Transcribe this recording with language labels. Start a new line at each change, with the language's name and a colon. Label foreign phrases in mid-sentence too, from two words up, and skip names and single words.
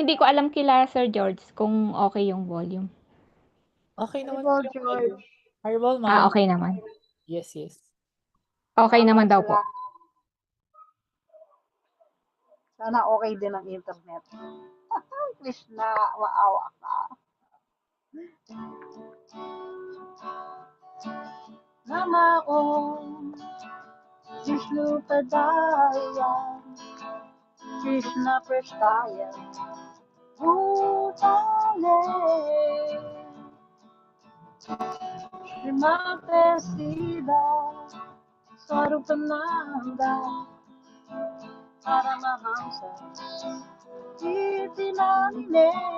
Filipino: Hindi ko alam kila Sir George kung okay yung volume. Okay naman po Haribol, yung volume. George. Haribol, ma'am. Okay naman.
English: Yes, yes.
Filipino: Okay naman daw po. Salamat. Sana okay din ang internet. Krishna, maawa ka.
Sanskrit: नम ॐ विष्णु पादाय कृष्ण प्रेष्ठाय भूतले श्रीमते सिद्ध स्वरूपानन्द परमहंस इति नामिने